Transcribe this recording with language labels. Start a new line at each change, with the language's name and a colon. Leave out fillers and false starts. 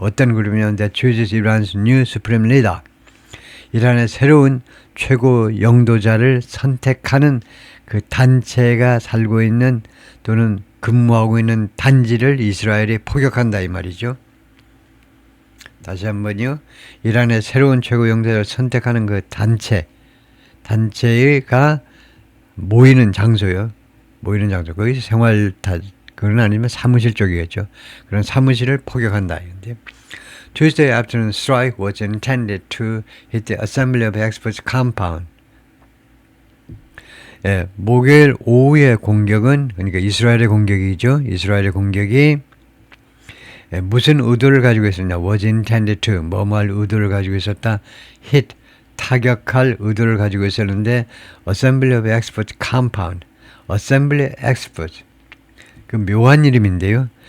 Korean: 어떤 그룹이냐면
English: that chooses Iran's new supreme leader.
Korean: 이란의 새로운 최고 영도자를 선택하는 그 단체가 살고 있는 또는 근무하고 있는 단지를 이스라엘이 포격한다 이 말이죠. 다시 한번요. 이란의 새로운 최고 영도자를 선택하는 그 단체가 모이는 장소요. 거기서 생활 그건 아니면 사무실 쪽이겠죠. 그런 사무실을 포격한다.
English: Tuesday afternoon strike was intended to hit the assembly of experts compound.
Korean: 목요일 오후의 공격은 그러니까 이스라엘의 공격이죠. 이스라엘의 공격이 무슨 의도를 가지고 있었냐?
English: was intended to
Korean: 뭐뭐할 의도를 가지고 있었다. hit 타격할 의도를 가지고 있었는데 Assembly of Experts Compound, Assembly Experts 그 묘한 이름인데요.